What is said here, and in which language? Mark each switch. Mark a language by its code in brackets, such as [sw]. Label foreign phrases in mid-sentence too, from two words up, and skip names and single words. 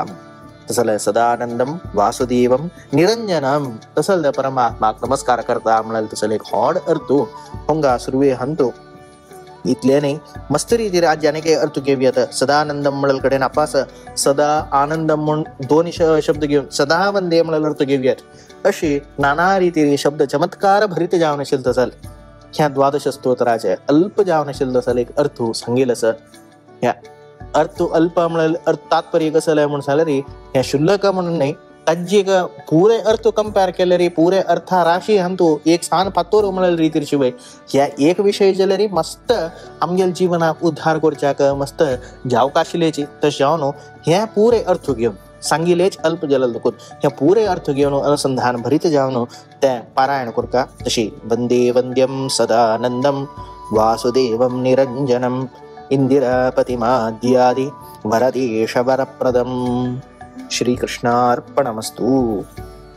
[kok] तसल [sa] सदानंदम वासुदेवम निरंजनम [kok] तसल त्या परमात्माक नमस्कार करता म्हणाल तसल एक व्हड अर्थ होंगा सुरवे हंतो. इतले न्ही मस्त रितीर आज अनेक अर्थ घेवयात. सदानंदम म्हणल कडेन आपास [sa] सदा आनंदम [kok] म्हण दोन शब्द घेवन [sa] सदा वंदे [kok] म्हणल अर्थ घेवयात. अशी नाना रितीर शब्द चमत्कार भरीत जावन आशिल्लो तसल ह्या द्वादश स्तोत्राचे अल्प जावन आशिल्लो तसल एक अर्थ सांगेल सर. ह्या अर्थ अल्प म्हणल्यार अर्थ तात्पर्य कसं म्हणून सांगल्यार ह्या शुल्लक म्हणून नाही ताजी एक पुरे अर्थ कंपेर केल्यार पुरे अर्था राशी हांतू एक सान पातोर म्हणाल रितीर शिवाय ह्या एक विषय जाल्यार मस्त आमगेल जीवनाक उद्धार करच्याक मस्त जावक आशिल्लेची तशें जावन हे पुरे अर्थ घेवन सांगिलेच अल्प जालें देखून हे पुरे अर्थ घेवन अनुसंधान भरीत जावन ते पारायण करता. [sa] तशी वंदे वंद्यम सदानंदम वासुदेवम निरंजनम इंदिरापतिमाद्यादि वरदेश वरप्रदम. श्रीकृष्णार्पणमस्तु.